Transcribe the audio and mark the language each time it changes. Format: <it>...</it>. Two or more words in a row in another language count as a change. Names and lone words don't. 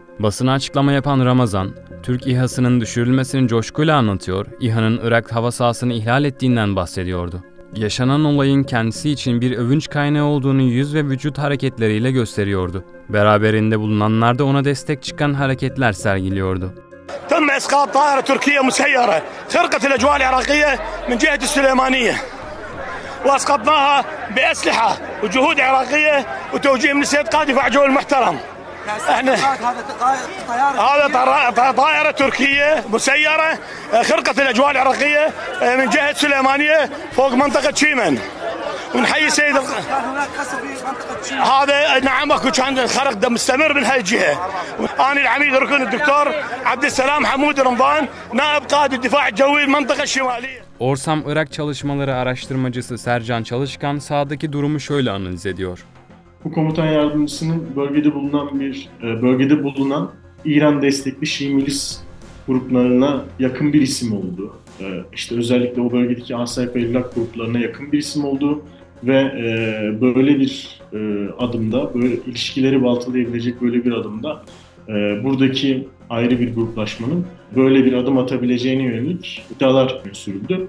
<tr>Basına açıklama yapan Ramazan, Türk İHA'sının düşürülmesini coşkuyla anlatıyor, İHA'nın Irak hava sahasını ihlal ettiğinden bahsediyordu. Yaşanan olayın kendisi için bir övünç kaynağı olduğunu yüz ve vücut hareketleriyle gösteriyordu. Beraberinde bulunanlar da ona destek çıkan hareketler sergiliyordu.</tr> <ar>تم إسقاط طائرة تركية مسيرة خرقت الأجواء العراقية من جهة السليمانية وأسقطناها بأسلحة وجهود عراقية وتوجيه من السيد قائد دفاع جو المحترم. احنا هذا طائرة تركية مسيرة خرقت الأجواء العراقية من جهة سليمانية فوق منطقة شيمن. ونحيي سيد هذا نعم اكو كان خرق دم مستمر من هاي الجهه. انا العميد ركن الدكتور عبد السلام حمود رمضان نائب قائد الدفاع الجوي المنطقه الشماليه.</ar> <tr>Orsam Irak Çalışmaları Araştırmacısı Sercan Çalışkan sahadaki durumu şöyle analiz ediyor. Bu komutan yardımcısının bölgede bulunan İran destekli Şii milis gruplarına yakın bir isim olduğu, işte özellikle o bölgedeki Asayip ve Evlak gruplarına yakın bir isim olduğu ve böyle bir adımda, böyle ilişkileri baltalayabilecek böyle bir adımda buradaki ayrı bir gruplaşmanın böyle bir adım atabileceğine yönelik iddialar sürüldü.</tr>